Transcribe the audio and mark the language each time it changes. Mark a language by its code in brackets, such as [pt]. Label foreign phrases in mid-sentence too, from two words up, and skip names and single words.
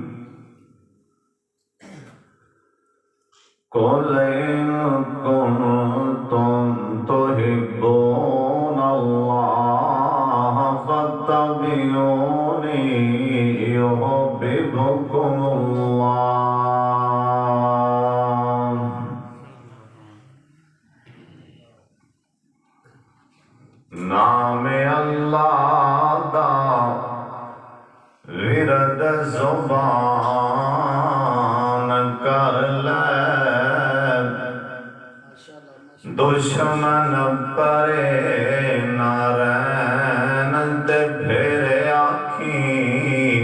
[ar] قل إن كنتم تحبون الله فاتبعوني يحببكم الله۔ [pa] نام اللہ دا ورد زبان کر لے، دشمن پرے نہ رہن تے پھر آکھیں